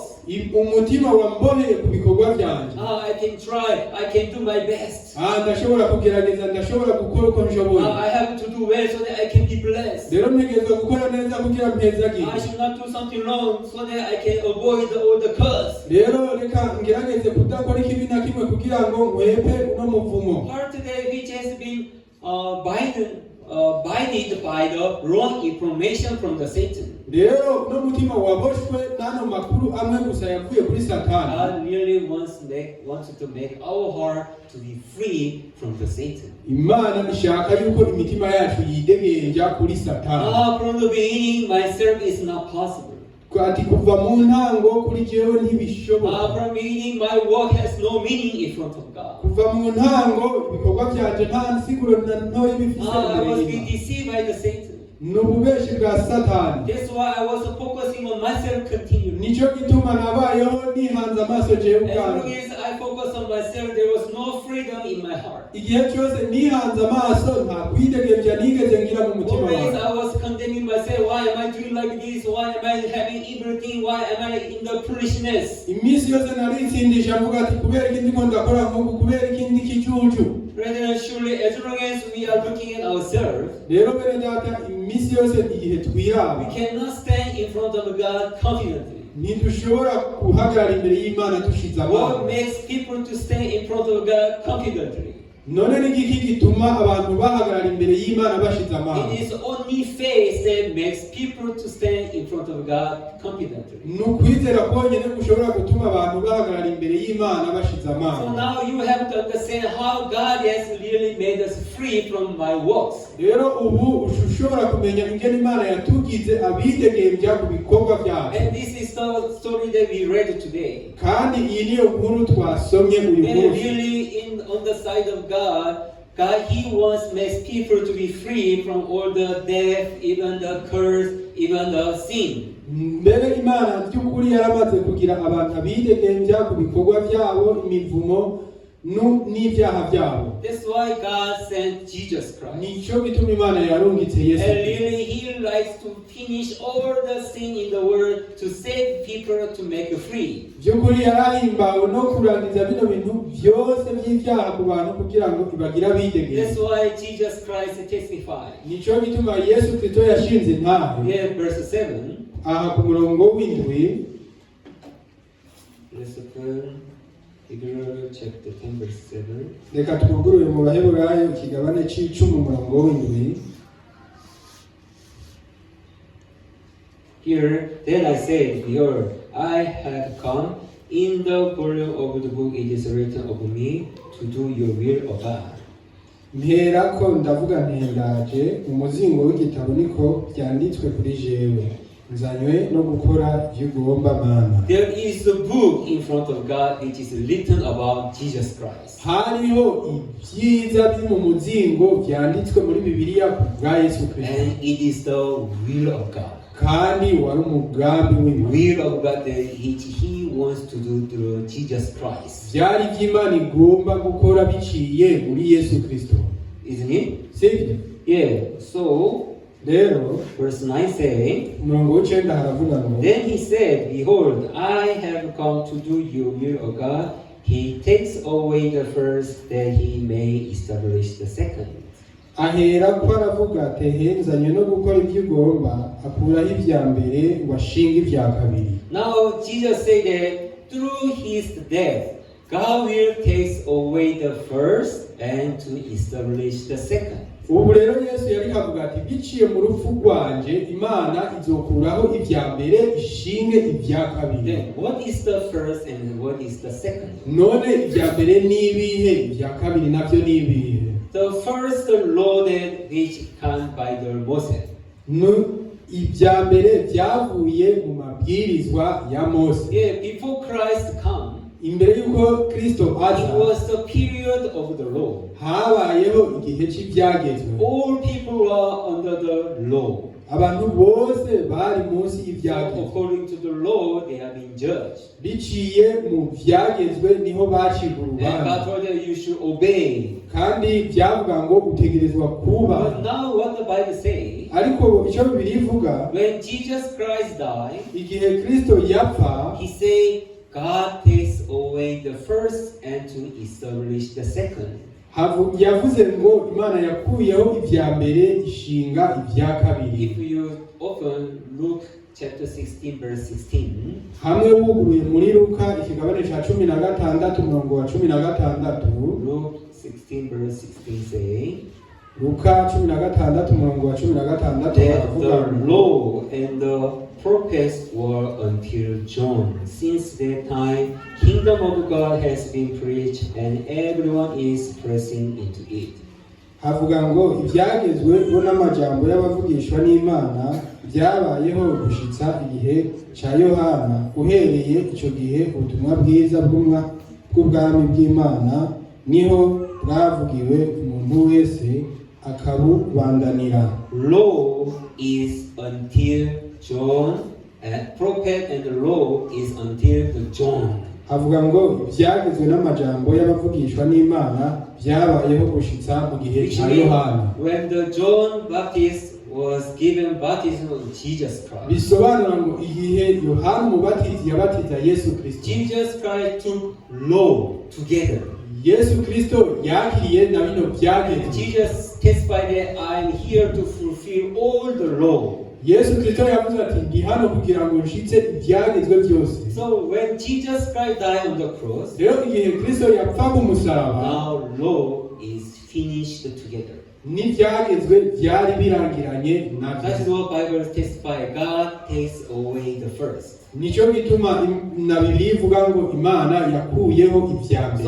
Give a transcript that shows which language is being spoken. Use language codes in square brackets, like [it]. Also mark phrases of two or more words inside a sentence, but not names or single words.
[rn] umutima wamboheye ku bikorwa byanje. [en] I can try, I can do my best. [rn] ndashobora kugerageza, ndashobora gukora uko nshoboye. [en] I have to do well so that I can be blessed. [rn] rero ntegerezwa gukora neza kugira mpezagire. [en] I should not do something wrong so that I can avoid all the curse. [rn] rero reka ngerageze kudakora ikibi na kimwe kugira ngo nkwepe uno muvumo. [en] Part today which has been binded by the wrong information from the Satan. [rn] rero no mutima waboshwe n'ano makuru amwe gusa yavuye kuri Satani. [en] God really wants to make our heart to be free from the Satan. [rn] Imana ishaka yuko imitima yacu yidegenja kuri Satani. [en] From the beginning, myself is not possible. [rn] ati kuva mu ntango kuri jewe ntibishoboka. [en] From the beginning, my work has no meaning in front of God. [rn] kuva mu ntango ibikorwa byanje nta nsiguro na ntoya bifise [en] I [rn] imbere [en] was [rn] y'Imana. [en] being deceived by the Satan. [rn] n'ububeshi bwa Satani. [en] That's why I was focusing on myself continually. [rn] nicyo gituma nabayeho nihanze amaso jewe [en] As long [rn] ubwanjye. [en] as I focused on myself, there was no freedom in my heart. [rn] igihe cyose nihanze amaso nta kwidegemvya nigeze ngira mu mutima [en] Always [rn] wanjye. [en] I was condemning myself. Why am I doing like this? Why am I having everything? Why am I in the foolishness? [rn] iminsi yose naritsindisha mvuga ati kubera iki ndiko ndakora nk'uku, kubera iki ndi ikicucu. [en] Brethren, surely as long as we are looking at ourselves, [rn] rero bene data iminsi yose igihe [en] we [rn] twiraba [en] cannot stand in front of God confidently. [rn] ntidushobora guhagarara imbere y'Imana dushize [en] What [rn] amanga. [en] makes people to stand in front of God confidently? [rn] none ni iki gituma abantu bahagarara imbere y'Imana bashize amanga? [en] It is only faith that makes people to stand in front of God confidently. [rn] ni ukwizera konyine gushobora gutuma abantu bahagarara imbere y'Imana bashize [en] So [rn] amanga. [en] now you have to understand how God has really made us free from my works. [rn] rero ubu ushobora kumenya ingene Imana yatugize abidegemvya ku bikorwa byacu. [en] And this is the story that we read today. [rn] kandi iyi niyo nkuru twasomye uyu [en] And [rn] munsi. [en] really, on the side of God, He wants makes people to be free from all the death, even the curse, even the sin. [rn] mbere Imana by'ukuri yaramaze kugira abantu abidegemvya ku bikorwa byabo, imivumo n'ibyaha byabo. [en] That's why God sent Jesus Christ. [rn] nicyo gituma Imana yarungitse Yesu. [en] And really, He likes to finish all the sin in the world to save people to make free. [rn] by'ukuri yarahimbawe no kurangiza bino bintu byose by'ibyaha ku bantu kugira ngo ibagire abidegemvya. [en] That's why Jesus Christ testified. [rn] nicyo gituma Yesu Kristo yashinze intahe. [en] Here, verse 7. [rn] aha ku murongo w'indwi. [en] Let's open Hebrew chapter 10, verse 7. [rn] reka twugurure mu Baheburayo ikigabane c'icumi umurongo w'indwi. [en] Here, then I said, behold, I have come. In the volume of the book it is written of me to do your will, O God. [rn] mperako ndavuga ntendaje, umuzingo w'igitabo niko byanditswe kuri jewe, nzanywe no gukora ibyo ugomba Mana. [en] There is a book in front of God which is written about Jesus Christ. [rn] hariho ibyiza biri mu muzingo byanditswe muri Bibiliya ku bwa Yesu Kristo. [en] And it is the will of God. [rn] kandi wari umugambi w'Imana. [en] Will of God that He wants to do through Jesus Christ. [rn] byari iby'Imana igomba gukora biciye muri Yesu Kristo. [en] Isn't it? [rn] sibyo? [en] Yeah. So, [rn] rero [en] verse 9 saying, [rn] umurongo w'icenda haravuga ngo, [en] then He said, behold, I have come to do your will, O God. He takes away the first that He may establish the second. [rn] ahera ko aravuga ati henzanye no gukora ibyo ugomba, akuraho ibya mbere ngo ashinge ibya kabiri. [en] Now Jesus said that through His death, God will take away the first and to establish the second. [rn] ubu rero Yesu yari kavuga ati biciye mu rupfu rwanje Imana izokuraho ibya mbere ishinge ibya kabiri. [en] Then what is the first and what is the second? [rn] None ibya mbere ni ibihe, ibya kabiri navyo ni ibihe? [en] The first, the law that which came by the Moses. [rn] Ibya mbere byavuye mu mabwirizwa ya Mose. [en] Yeah, before Christ come, [rn] imbere yuko Kristo [en] it [rn] aza [en] was the period of the law. [rn] habayeho igihe cy'ibyagezwe. [en] All people were under the law. [rn] Abantu bose bari munsi [en] So [rn] y'ibyagezwe. [en] according to the law, they have been judged. [rn] Biciye mu byagezwe niho bacirwa [en] And [rn] urubanza. [en] God told them you should obey. [rn] Kandi byavuga ngo utegerezwa kuba. [en] But now what the Bible says, [rn] Ariko icyo Bibiliya ivuga, [en] when Jesus Christ died, [rn] igihe Kristo yapfa, [en] he said, God takes away the first and to establish the second. [rn] yavuze ngo Imana yakuyeho ibya mbere ishinga ibya kabiri. [en] If you open Luke chapter 16 verse 16, [rn] hamwe wuguruye muri Luka ikigabane cya 16 umurongo wa 16, [en] Luke 16 verse 16 say, [rn] Luka 16 umurongo wa 16 [en] that the [rn] baravuga [en] law and the prophets were until John. Since that time, kingdom of God has been preached and everyone is pressing into it. [rn] havuga ngo ibyagezwe bo n'amajambo y'abavugishwa n'Imana byabayeho gushitsa igihe cya Yohana. Uhereye icyo gihe ubutumwa bwiza bw'ubwami bw'Imana niho bwavugiwe umuntu wese akabubandanira. [en] Law is until John, and prophet and the law is until the John. [rn] havuga ngo ibyagezwe n'amajambo y'abavugishwa n'Imana byabayeho gushitsa mu gihe cya Yohana. [en] When the John Baptist was given baptism of Jesus Christ, [rn] bisobanura ngo igihe Yohana umubatizi yabatiza Yesu Kristo, [en] Jesus Christ took law together. [rn] Yesu Kristo yakiriye na bino byagezwe. [en] Jesus testified that I am here to fulfill all the law. [rn] Yesu Kristo yavuze ati ndi hano kugira ngo nshitse ibyagezwe byose. [en] So when Jesus Christ died on the cross, [rn] Rero igihe Kristo yapfa ku musaraba, [en] now law is finished together. [rn] n'ibyagezwe byari birangiranye nabyo. [en] That is what Bible testifies. God takes away the first. [rn] Nicyo gituma na Bibiliya ivuga ngo Imana yakuyeho ibya mbere.